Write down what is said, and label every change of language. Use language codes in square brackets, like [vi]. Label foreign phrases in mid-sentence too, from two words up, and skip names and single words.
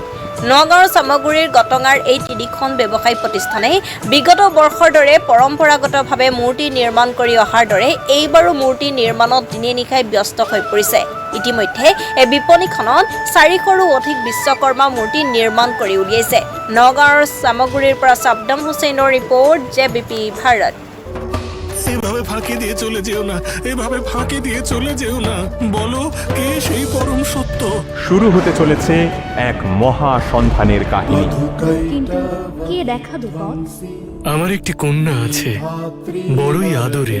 [as] নগাঁৱৰ চামগুৰিৰ গটঙাৰ এই তিনিখন ব্যৱসায়ী প্ৰতিষ্ঠানে বিগত বৰ্ষৰ দৰে পৰম্পৰাগতভাৱে মূৰ্তি নিৰ্মাণ কৰি অহাৰ দৰে এইবাৰো মূৰ্তি নিৰ্মাণত দিনে নিশাই ব্যস্ত হৈ পৰিছে। ইতিমধ্যে এই বিপণীখনত 400ৰো অধিক বিশ্বকৰ্মা মূৰ্তি নিৰ্মাণ কৰি উলিয়াইছে। নগাঁৱৰ চামগুৰিৰ পৰা সাবদাম হুছেইনৰ ৰিপৰ্ট জেবিপি ভাৰত। [bn] এভাবে ফাঁকি দিয়ে চলে যেও না, এভাবে ফাঁকি দিয়ে চলে যেও না, বলো কে সেই পরম সত্য। শুরু হতে চলেছে এক মহা সন্ধানের কাহিনী। কিন্তু কে দেখাবে পথ? আমার একটি কন্যা আছে, বড়ই আদরের।